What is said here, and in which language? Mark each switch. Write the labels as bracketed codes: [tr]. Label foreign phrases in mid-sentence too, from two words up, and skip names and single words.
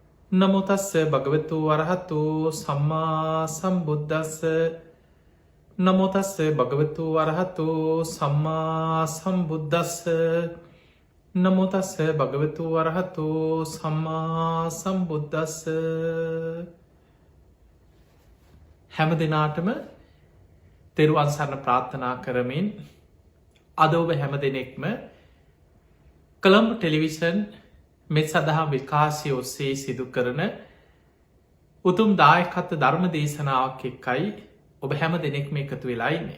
[pi] නමෝ තස්ස භගවතු වරහතු සම්මා සම්බුද්දස්ස නමෝ තස්ස භගවතු වරහතු සම්මා සම්බුද්දස්ස නමෝ තස්ස භගවතු වරහතු සම්මා සම්බුද්දස්ස. [si] හැම දෙනාටම තෙරුවන් සරණ ප්‍රාර්ථනා කරමින් අද ඔබ හැම දෙනෙක්ම කොළඹ ටෙලිවිෂන් මෙත් සඳහා විකාශය ඔස්සේ සිදු කරන උතුම් දායකත්ව ධර්ම දේශනාවක් එක්කයි ඔබ හැම දෙනෙක්ම එකතු වෙලා ඉන්නේ.